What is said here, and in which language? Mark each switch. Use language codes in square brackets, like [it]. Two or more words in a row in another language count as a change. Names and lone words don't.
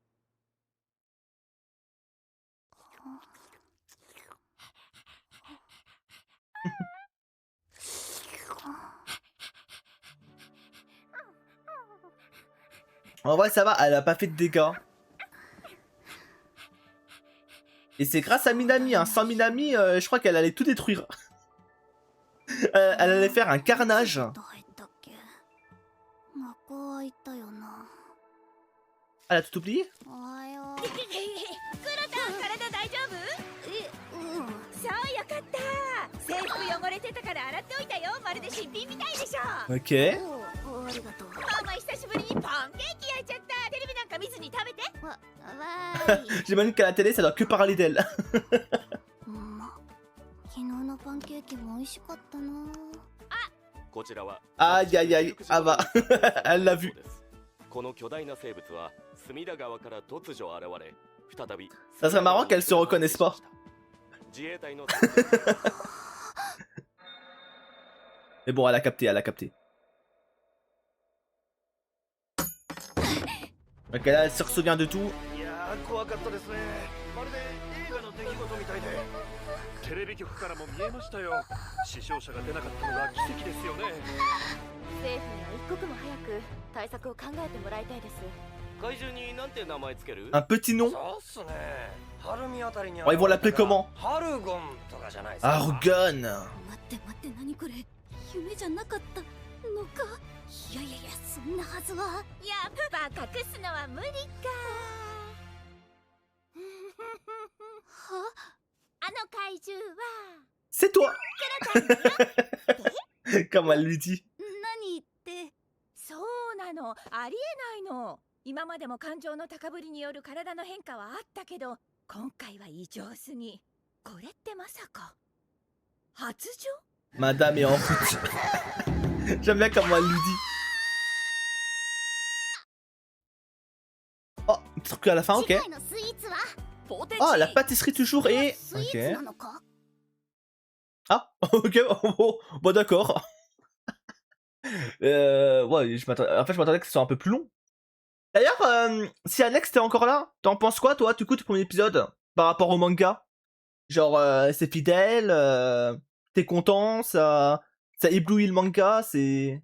[fr] En vrai, ça va, elle a pas fait de dégâts. Et c'est grâce à Minami, hein. Sans Minami, je crois qu'elle allait tout détruire. Elle allait faire un carnage. [ja] どう入ったっけ学校は行ったよな [fr] Elle a tout oublié? [ja] おはようクラタ体大丈夫そうよかった制服汚れてたから洗っておいたよまるで新品みたいでしょ [fr] Ok. [ja] おありがとうママ久しぶりにパンケーキ焼いちゃったテレビなんか見ずに食べてわーい [fr] J'imagine qu'à la télé, ça doit que parler d'elle. [ja] ま昨日のパンケーキも美味しかったな [fr] Aïe aïe aïe. Ah bah, elle l'a vu. [ja] この巨大な生物は隅田川から突如現れ、再び [fr] Ça serait marrant qu'elle se reconnaisse pas. [ja] 自衛隊の [fr] Mais bon, elle a capté, elle a capté. Ok, là, elle se souvient de tout. [ja] いやー怖かったですね。まるで映画の出来事みたいで。テレビ局からも見えましたよ。死傷者が出なかったのが奇跡ですよね。政府には一刻も早く対策を考えてもらいたいです怪獣になんて名前つける？ [fr] Un petit nom. [ja] そうっすね。ハルミあたりに [fr] Oh, ils vont l'appeler comment? [ja] ハルゴンとかじゃないですか。 [fr] Argon. [ja] 待って待って何これ夢じゃなかったのかいやいやいやそんなはずはやっぱ隠すのは無理かはあの怪獣は [fr] C'est toi. [ja] クラタンだよ [fr] Comme elle lui dit. [ja] 何言ってそうなのありえないの今までも感情の高ぶりによる体の変化はあったけど今回は異常すぎこれってまさか発情 [fr] Madame est en route. J'aime bien comment elle lui dit. Oh, un petit truc à la fin, [ja] 次 [fr] ok. [ja] 回のスイーツはポテチ [fr] Oh, la pâtisserie toujours et... [ja] スイーツ [fr] Ok. [ja] なのか [fr] Ah, ok, bon d'accord. Ouais, en fait, je m'attendais que ce soit un peu plus long. D'ailleurs, si Alex t'es encore là, t'en penses quoi, toi, du coup, du premier épisode, par rapport au manga? Genre, c'est fidèle, t'es content, ça éblouit le manga, c'est...